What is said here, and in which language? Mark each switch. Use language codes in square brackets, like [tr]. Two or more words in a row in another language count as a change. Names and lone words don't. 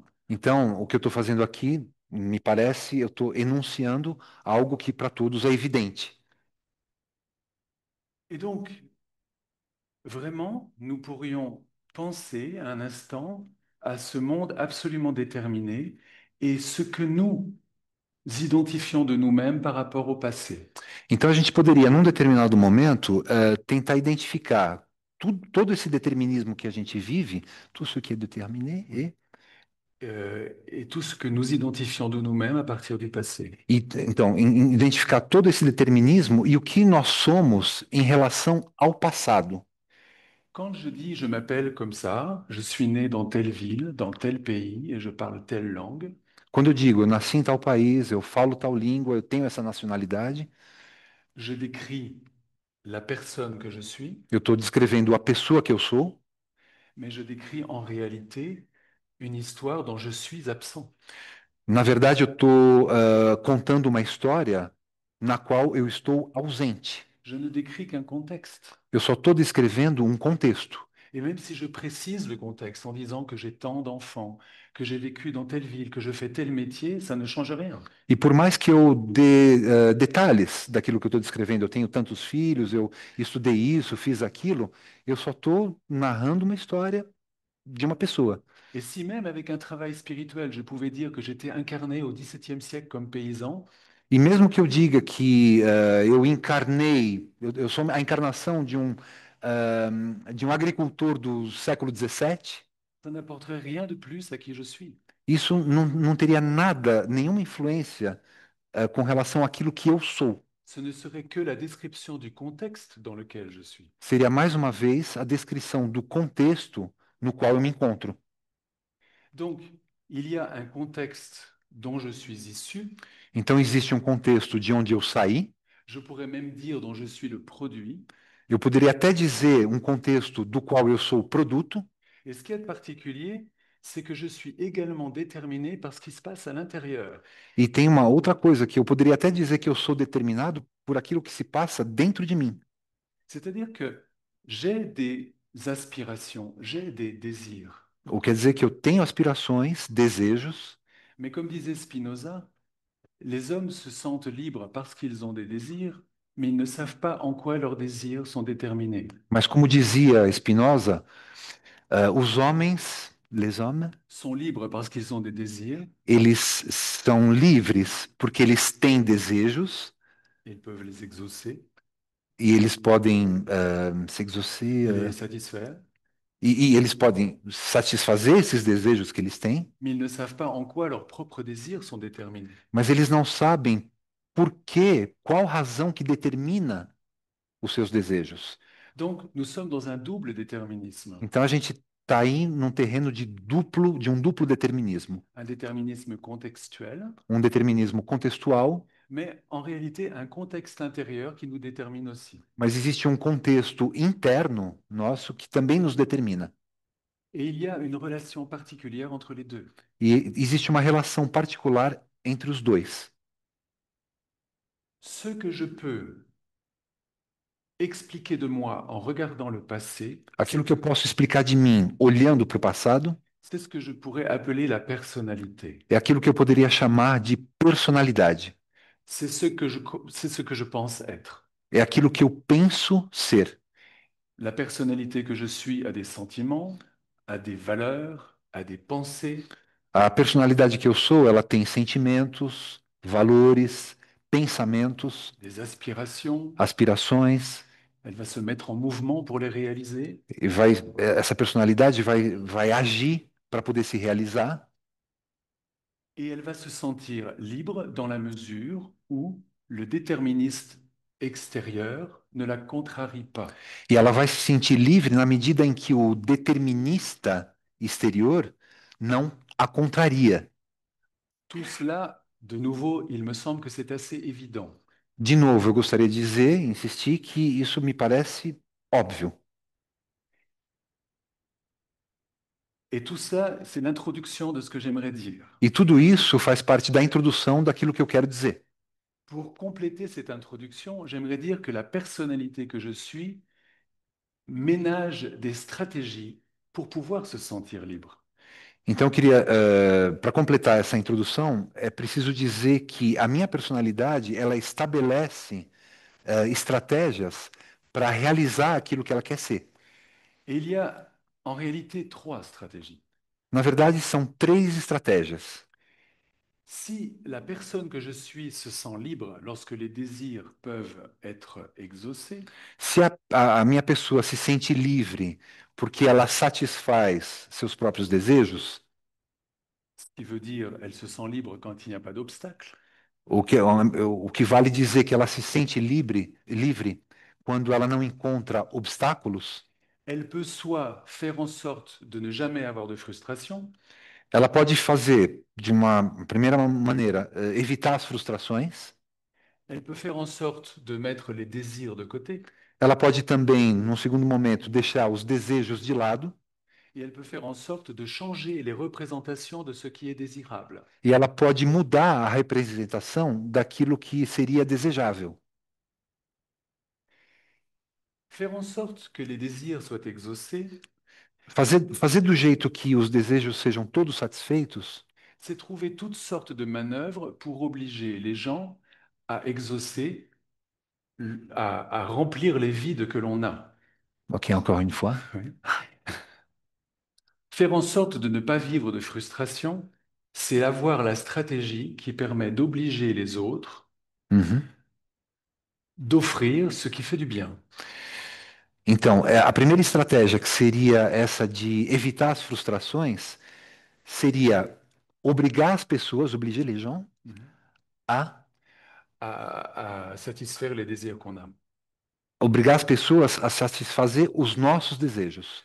[pt] Então, o que eu estou fazendo aqui, me parece, eu estou enunciando algo que para todos é evidente. [fr] Et donc, vraiment, nous pourrions penser un instant à ce monde absolument déterminé et ce que nous identifiant de nous-mêmes par rapport au passé. [pt] Então a gente poderia, num determinado momento, tentar identificar todo esse determinismo que a gente vive, [fr] tout ce qui est déterminé, Et tout ce que nous identifions de nous-mêmes à partir du passé. [pt] então, identificar todo esse determinismo e o que nós somos em relação ao passado. [fr] Quand je dis je m'appelle comme ça, je suis né dans telle ville, dans tel pays et je parle telle langue, [pt] Quando eu digo, eu nasci em tal país, eu falo tal língua, eu tenho essa nacionalidade, [fr] je décris la personne que je suis, [pt] eu estou descrevendo a pessoa que eu sou, [fr] mais je décris en réalité une histoire dont je suis absent. [pt] na verdade, eu estou contando uma história na qual eu estou ausente. [fr] Je ne décris qu'un contexte. [pt] Eu só estou descrevendo um contexto. [fr] Et même si je précise le contexte en disant que j'ai tant d'enfants, que j'ai vécu dans telle ville, que je fais tel métier, ça ne change rien. [pt] E por mais que eu dê detalhes daquilo que eu estou descrevendo, eu tenho tantos filhos, eu estudei isso, fiz aquilo, eu só estou narrando uma história de uma pessoa. [fr] Et si même avec un travail spirituel, je pouvais dire que j'étais incarné au XVIIe siècle comme paysan, [pt] E mesmo que eu diga que eu encarnei, eu sou a encarnação de um agricultor do século XVII, [fr] ça n'apporterait rien de plus à qui je suis. [pt] isso não teria nada, nenhuma influência com relação àquilo que eu sou. [fr] Ce ne serait que la description du contexte dans lequel je suis. [pt] Seria mais uma vez a descrição do contexto no qual eu me encontro. [fr] Donc, il y a un contexte dont je suis issu, [pt] Então existe um contexto de onde eu saí. [fr] je pourrais même dire dont je suis le produit. [pt] Eu poderia até dizer um contexto do qual eu sou produto. [fr] Et ce qui est particulier, c'est que je suis également déterminé par ce qui se passe à l'intérieur. [pt] E tem uma outra coisa que eu poderia até dizer que eu sou determinado por aquilo que se passa dentro de mim. [fr] C'est-à-dire que j'ai des aspirations, j'ai des désirs. [pt] Ou quer dizer que eu tenho aspirações, desejos, [fr] Mais comme disait Spinoza, les hommes se sentent libres parce qu'ils ont des désirs, mais ils ne savent pas en quoi leurs désirs sont déterminés. [pt] mas como dizia Spinoza, os homens, [fr] les hommes, Sont libres parce qu'ils ont des désirs, [pt] eles são livres porque eles têm desejos [fr] et ils peuvent les exaucer, [pt] e eles podem se exaucer, [fr] les satisfaire, [pt] e eles podem satisfazer esses desejos que eles têm, [fr] mais ils ne savent pas en quoi leurs propres désirs sont déterminés. [pt] mas eles não sabem por quê, qual razão que determina os seus desejos. [fr] Donc, nous sommes dans un double déterminisme, [pt] Então a gente está aí num terreno de um duplo determinismo, [fr] un déterminisme contextuel, [pt] um determinismo contextual, [fr] mais en réalité un contexte intérieur qui nous détermine aussi. [pt] mas existe um contexto interno nosso que também nos determina. [fr] Et il y a une relation particulière entre les deux. [pt] E existe uma relação particular entre os dois. [fr] Ce que je peux expliquer de moi en regardant le passé, [pt] Aquilo que eu posso explicar de mim olhando para o passado [fr] c'est ce que je pourrais appeler la personnalité. [pt] é aquilo que eu poderia chamar de personalidade. [fr] C'est ce que je pense être. [pt] É aquilo que eu penso ser. [fr] La personnalité que je suis a des sentiments, a des valeurs, a des pensées, [pt] A personalidade que eu sou, ela tem sentimentos, valores, pensamentos, [fr] des aspirations. [pt] aspirações, [fr] Elle va se mettre en mouvement pour les réaliser. [pt] e essa personalidade vai agir para poder se realizar [fr] Et elle va se sentir libre dans la mesure où le déterministe extérieur ne la contrarie pas. [pt] e ela vai se sentir livre na medida em que o determinista exterior não a contraria. [fr] Tout cela, de nouveau, il me semble que c'est assez évident. [pt] De novo, eu gostaria de dizer, insistir que isso me parece óbvio. [fr] Et tout ça, c'est l'introduction de ce que j'aimerais dire. [pt] E tudo isso faz parte da introdução daquilo que eu quero dizer. [fr] Pour compléter cette introduction, j'aimerais dire que la personnalité que je suis ménage des stratégies pour pouvoir se sentir libre. [pt] Então, eu queria, para completar essa introdução, é preciso dizer que a minha personalidade, ela estabelece estratégias para realizar aquilo que ela quer ser. [fr] Et il y a en réalité trois stratégies. [pt] Na verdade, são três estratégias. [fr] Si la personne que je suis se sent libre lorsque les désirs peuvent être exaucés, [pt] Se a minha pessoa se sente livre porque ela satisfaz seus próprios desejos, [fr] ce qui veut dire elle se sent libre quand il n'y a pas d'obstacle, [pt] o que vale dizer que ela se sente livre quando ela não encontra obstáculos, [fr] elle peut soit faire en sorte de ne jamais avoir de frustration, [pt] ela pode fazer, de uma primeira maneira, evitar as frustrações, [fr] elle peut faire en sorte de mettre les désirs de côté, [pt] ela pode também, num segundo momento, deixar os desejos de lado, [fr] et elle peut faire en sorte de changer les représentations de ce qui est désirable. [pt] e ela pode mudar a representação daquilo que seria desejável. [fr] Faire en sorte que les désirs soient exaucés, [pt] Fazer do jeito que os desejos sejam todos satisfeitos [fr] c'est trouver toutes sortes de manœuvres pour obliger les gens à exaucer, à remplir les vides que l'on a. Ok, encore une fois. Oui. Faire en sorte de ne pas vivre de frustration, c'est avoir la stratégie qui permet d'obliger les autres, Uhum. d'offrir ce qui fait du bien. [pt] Então, a primeira estratégia, que seria essa de evitar as frustrações, seria obrigar as pessoas, [fr] obliger les gens, a À satisfaire les désirs qu'on a. [pt] obrigar as pessoas a satisfazer os nossos desejos.